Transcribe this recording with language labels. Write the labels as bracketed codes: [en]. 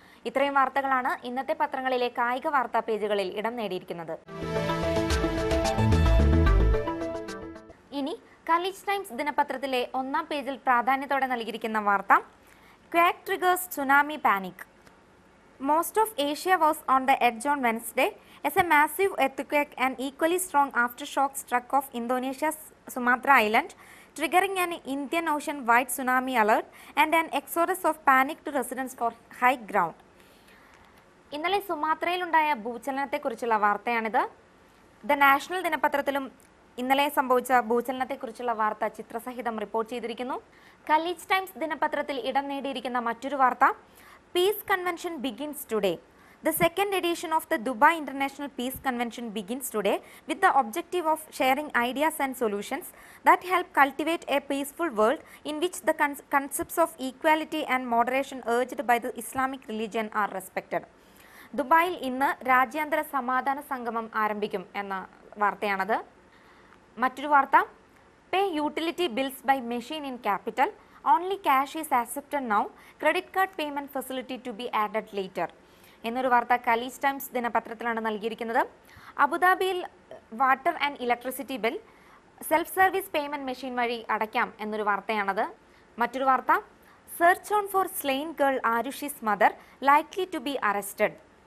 [ml] ഇത്രയും വാർത്തകളാണ് ഇന്നത്തെ പത്രങ്ങളിലെ കായിക വാർത്താ പേജുകളിൽ ഇടം നേടിയിരിക്കുന്നത്. ഇനി ഖലീജ് ടൈംസ് ദിനപത്രത്തിലെ 1-ാം പേജിൽ പ്രാധാന്യത്തോടെ നൽകിയിരിക്കുന്ന വാർത്ത [en] Quake triggers tsunami panic. Most of Asia was on the edge on Wednesday as a massive earthquake and equally strong aftershock struck off Indonesia's Sumatra island, triggering an Indian Ocean-wide tsunami alert and an exodus of panicked residents for high ground. [ml] ഇന്നലെ സുമാത്രയിലുണ്ടായ ഭൂചലനത്തെക്കുറിച്ചുള്ള വാർത്തയാണിത്. The national ദിനപത്രത്തിലും ഇന്നലെ സംഭവിച്ച ഭൂചലനത്തെക്കുറിച്ചുള്ള വാർത്ത ചിത്രസഹിതം report ചെയ്തിരിക്കുന്നു. Khaleej times ദിനപത്രത്തിൽ ഇടം നേടിയിരിക്കുന്ന മറ്റൊരു വാർത്ത [en] Peace Convention begins today. The second edition of the Dubai International Peace Convention begins today with the objective of sharing ideas and solutions that help cultivate a peaceful world in which the concepts of equality and moderation urged by the Islamic religion are respected. [ml] ദുബായിൽ ഇന്ന് രാജ്യാന്തര സമാധാന സംഗമം ആരംഭിക്കും എന്ന വാർത്തയാണത്. മറ്റൊരു വാർത്ത [en] Pay utility bills by machine in capital. Only cash is accepted now. Credit card payment facility to be added later. [ml] എന്നൊരു വാർത്ത ഖലീജ് ടൈംസ് ദിനപത്രത്തിലാണ് നൽകിയിരിക്കുന്നത്. അബുദാബിയിൽ water and electricity bill self service payment machine വഴി അടയ്ക്കാം എന്നൊരു വാർത്തയാണത്. മറ്റൊരു വാർത്ത [en] Search on for slain girl Aarushi's mother likely to be arrested.